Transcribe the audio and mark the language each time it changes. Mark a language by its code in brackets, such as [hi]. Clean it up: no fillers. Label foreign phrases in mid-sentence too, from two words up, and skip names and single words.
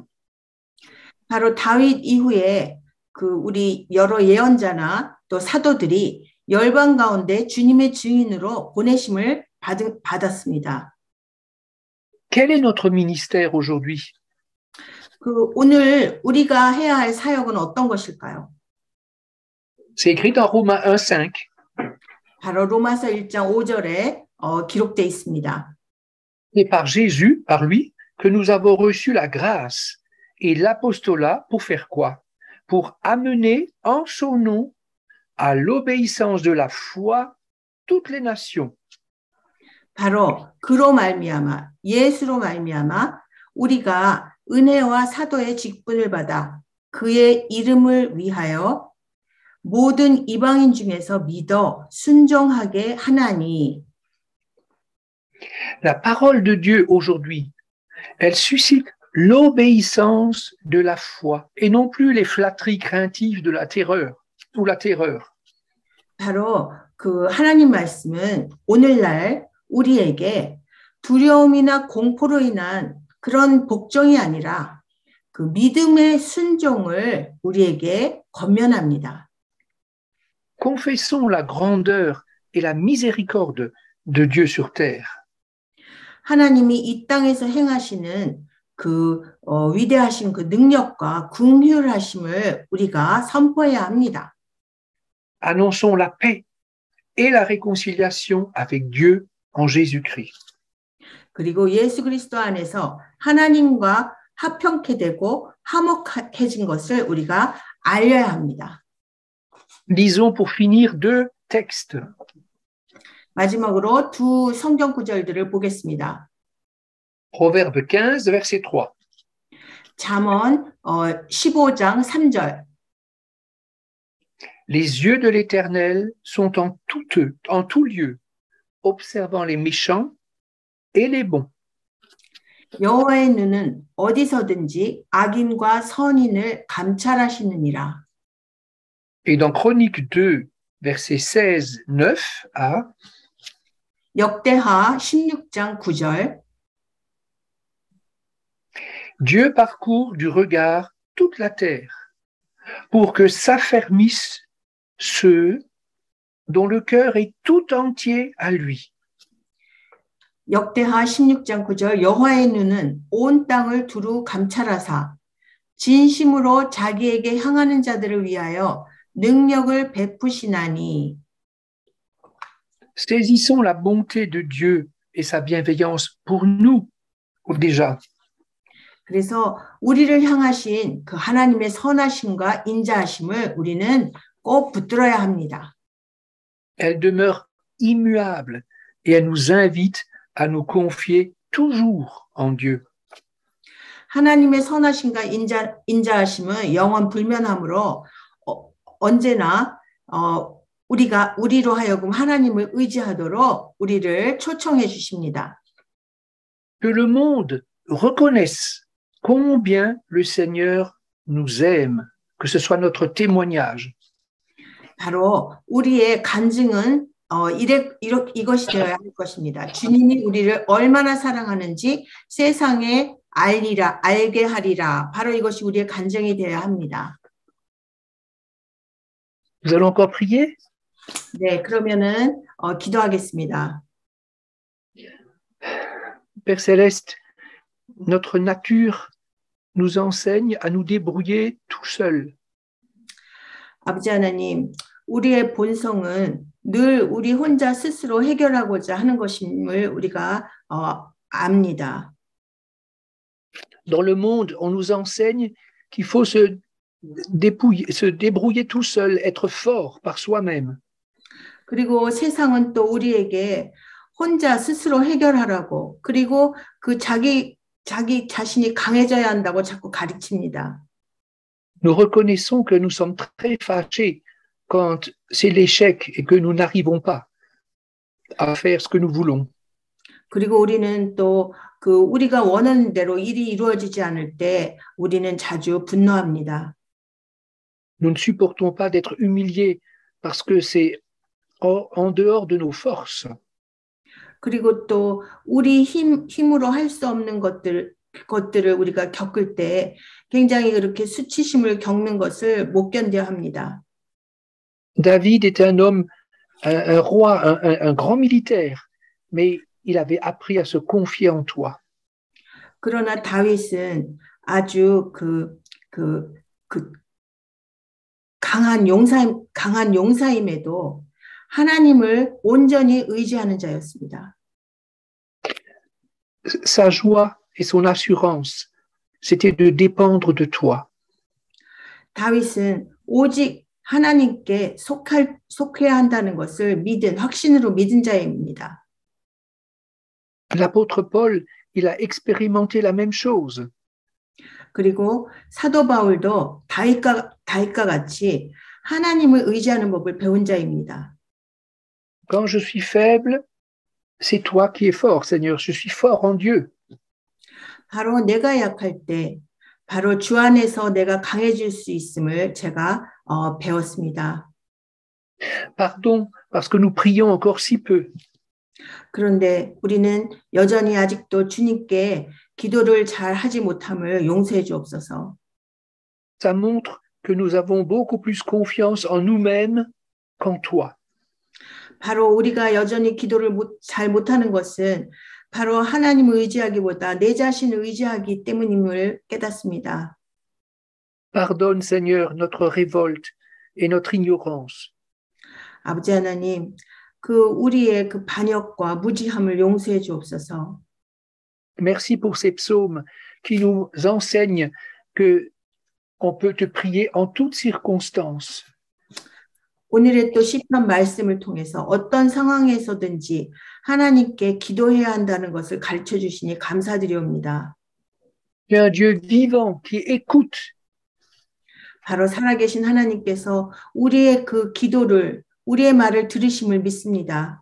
[ko] 바로 다윗 이후에 그 우리 여러 예언자나 또 사도들이 열방 가운데 주님의 증인으로 보내심을 받았습니다. [fr] Quel est notre ministère aujourd'hui? [ko] 그 오늘 우리가 해야 할 사역은 어떤 것일까요? [fr] C'est écrit dans Romains 1:5. [ko] 바로 로마서 1장 5절에 기록되어 있습니다. [fr] C'est par Jésus, par lui, que nous avons reçu la grâce et l'apostolat pour faire quoi? Pour amener en son nom à l'obéissance de la foi toutes les nations. [ko] 바로 그로 말미암아 예수로 말미암아 우리가 은혜와 사도의 직분을 받아 그의 이름을 위하여 모든 이방인 중에서 믿어 순종하게 하나니. [fr] La parole de Dieu aujourd'hui, elle suscite l'obéissance de la foi et non plus les flatteries craintives de la terreur ou la terreur. [ko] 바로 그 하나님 말씀은 오늘날 우리에게 두려움이나 공포로 인한 그런 복종이 아니라 그 믿음의 순종을 우리에게 권면합니다. [fr] Confessons la grandeur et la miséricorde de Dieu sur terre. [ko] 하나님이 이 땅에서 행하시는 그 위대하신 그 능력과 긍휼하심을 우리가 선포해야 합니다. [fr] Annonçons la paix et la réconciliation avec Dieu en Jésus-Christ. [ko] 그리고 예수 그리스도 안에서 하나님과 화평케 되고 화목해진 것을 우리가 알려야 합니다. [fr] Lisons pour finir deux textes. [ko] 마지막으로 두 성경 구절들을 보겠습니다. [fr] Proverbe 15, verset 3. [ko] 잠언 15장 3절. [fr] Les yeux de l'Éternel sont en tout lieu, observant les méchants et les bons. [ko] 여호와의 눈은 어디서든지 악인과 선인을 감찰하시느니라. [fr] Et dans Chronique 2, verset 16, 9a, [ko] 역대하 16장 9절. [fr] Dieu parcourt du regard toute la terre pour que s'affermissent ceux dont le cœur est tout entier à lui. [ko] 역대하 16장 9절 여호와의 눈은 온 땅을 두루 감찰하사 진심으로 자기에게 향하는 자들을 위하여 능력을 베푸시나니. [fr] Saisissons la bonté de Dieu et sa bienveillance pour nous déjà. [ko] 그래서 우리를 향하신 그 하나님의 선하심과 인자하심을 우리는 꼭 붙들어야 합니다. [fr] Elle demeure immuable et elle nous invite à nous confier toujours en Dieu. [ko] 하나님의 선하심과 인자하심은 영원 불면하므로 언제나 우리로 하여금 하나님을 의지하도록 우리를 초청해 주십니다. [fr] Que le monde reconnaisse combien le Seigneur nous aime, que ce soit notre témoignage. [ko] 바로 우리의 간증은 이것이 되어야 할 것입니다. 주님이 우리를 얼마나 사랑하는지 세상에 알게 하리라. 바로 이것이 우리의 간증이 되어야 합니다. [fr] Nous allons encore prier? [ko] 네, 그러면은 기도하겠습니다. [fr] Père Céleste, notre nature nous enseigne à nous débrouiller tout seul. [ko] 아버지 하나님, 우리의 본성은 늘 우리 혼자 스스로 해결하고자 하는 것임을 우리가 압니다. [fr] Dans le monde, on nous enseigne qu'il faut se débrouiller tout seul, être fort par soi-même. [ko] 그리고 세상은 또 우리에게 혼자 스스로 해결하라고, 그리고 그 자기 자신이 강해져야 한다고 자꾸 가르칩니다. [fr] Nous reconnaissons que nous sommes très fâchés quand c'est l'échec et que nous n'arrivons pas à faire ce que nous voulons. [ko] 그리고 우리는 또 그 우리가 원하는 대로 일이 이루어지지 않을 때 우리는 자주 분노합니다. [fr] Nous ne supportons pas d'être humiliés parce que c'est en dehors de nos forces. [ko] 그리고 또 우리 힘으로 할 수 없는 것들을 우리가 겪을 때 굉장히 그렇게 수치심을 겪는 것을 못 견뎌 합니다. [fr] David était un homme, un roi, un grand militaire, mais il avait appris à se confier en toi. [ko] 그러나 다윗은 아주 강한 용사임에도 하나님을 온전히 의지하는 자였습니다. [fr] Sa joie et son assurance, c'était de dépendre de toi. [ko] 다윗은 오직 하나님께 속해야 한다는 것을 확신으로 믿은 자입니다. [fr] L'apôtre Paul, il a expérimenté la même chose. [ko] 그리고 사도 바울도 다윗과 같이 하나님을 의지하는 법을 배운 자입니다. [fr] Quand je suis faible, c'est toi qui es fort, Seigneur. Je suis fort en Dieu. [ko] 바로 내가 약할 때, 바로 주 안에서 내가 강해질 수 있음을 제가 배웠습니다. [fr] Pardon, parce que nous prions encore si peu. [ko] 그런데 우리는 여전히 아직도 주님께 기도를 잘 하지 못함을 용서해 주옵소서. [fr] Ça montre que nous avons beaucoup plus confiance en nous-mêmes qu'en toi. [ko] 바로 우리가 여전히 기도를 잘 못하는 것은 바로 하나님을 의지하기보다 내 자신을 의지하기 때문임을 깨닫습니다. [fr] Pardonne, Seigneur, notre révolte et notre ignorance. [ko] 아버지 하나님, 우리의 그 반역과 무지함을 용서해 주옵소서. [fr] Merci pour ces psaumes qui nous enseignent que on peut te prier en toutes circonstances. [ko] 오늘의 또 시편 말씀을 통해서 어떤 상황에서든지 하나님께 기도해야 한다는 것을 가르쳐 주시니 감사드리옵니다. [fr] Tu es un Dieu vivant qui écoute. [ko] 바로 살아계신 하나님께서 우리의 그 기도를, 우리의 말을 들으심을 믿습니다.